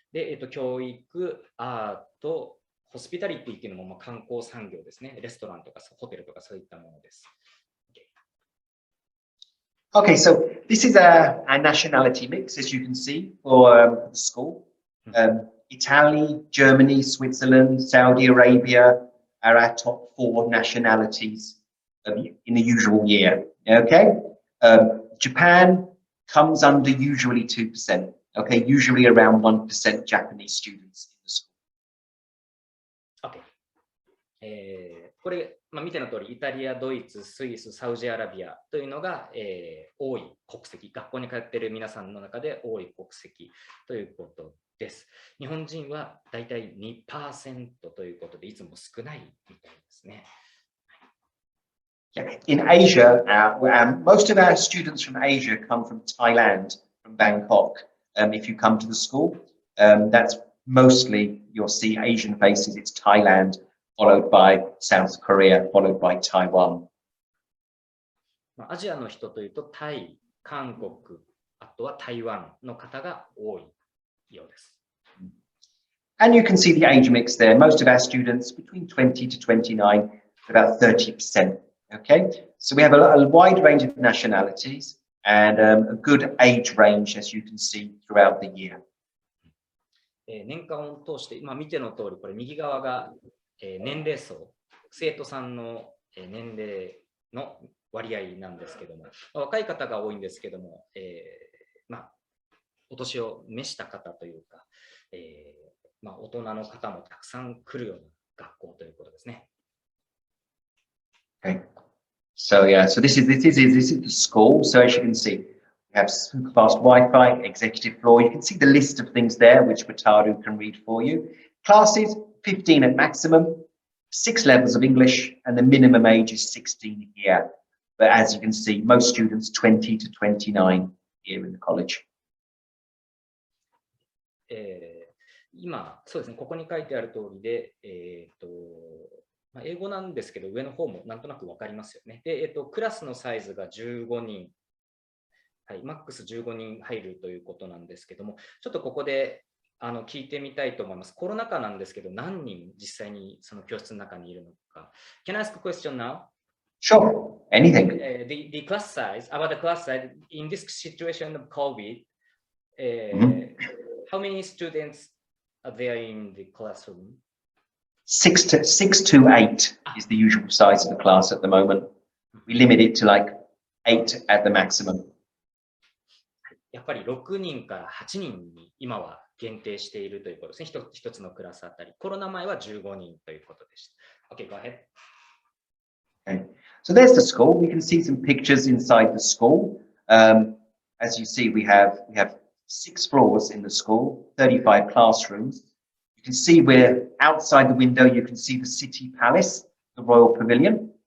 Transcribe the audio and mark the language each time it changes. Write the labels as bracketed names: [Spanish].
[Japanese] で、教育、アート、ホスピタリティっていうのも観光産業ですね。レストランとかホテルとかそういったものです。 [English] Okay, so this is our nationality mix, as you can see, for the school. Italy, Germany, Switzerland, Saudi Arabia are our top 4 nationalities in the usual year. Okay, Japan comes under usually 2%. Okay, usually around 1% Japanese students in the school. Okay. [Japanese] これ、見ての通り、イタリア、ドイツ、スイス、サウジアラビアというのが、多い国籍、学校に通っている皆さんの中で多い国籍ということです。日本人はだいたい 2% ということで、いつも少ないみたいですね。 [English] In Asia, most of our students from Asia come from Thailand, from Bangkok. If you come to the school, that's mostly, you'll see Asian faces. It's Thailand, followed by South Korea, followed by Taiwan. [Japanese] アジアの人というと、タイ、韓国、あとは台湾の方が多いようです。 [English] And you can see the age mix there. Most of our students between 20 to 29, about 30%. Okay, so we have a wide range of nationalities and a good age range, as you can see throughout the year. [Japanese] 年間を通して、見ての通り、これ右側が年齢層、生徒さんの年齢の割合なんですけども、若い方が多いんですけども、お年を召した方というか、大人の方もたくさん来るような学校ということですね。 [English] Okay. So yeah, so this is the school. So as you can see, we have super fast Wi-Fi, executive floor. You can see the list of things there, which Wataru can read for you. Classes, 15 at maximum, 6 levels of English, and the minimum age is 16 here. But as you can see, most students 20 to 29 here in the college. [Japanese] 今、そうですね、ここに書いてある通りで、英語なんですけど、上の方もなんとなく分かりますよね。で、クラスのサイズが15人、はい、マックス15人入るということなんですけども、ちょっとここで聞いてみたいと思います。コロナ禍なんですけど、何人実際にその教室の中にいるのか。 [English] Can I ask a question now? Sure, anything. The class size, about the class size, in this situation of COVID, how many students are there in the classroom? 6 to 8 is the usual size of the class at the moment. We limit it to like 8 at the maximum. [Japanese] やっぱり6人から8人に今は限定しているということですね。一つのクラスあたり。コロナ前は15人ということでした。 [English] Okay, go ahead. Okay. So there's the school. We can see some pictures inside the school. As you see, we have 6 floors in the school, 35 classrooms. You can see we're outside the window. You can see the city palace, the Royal Pavilion.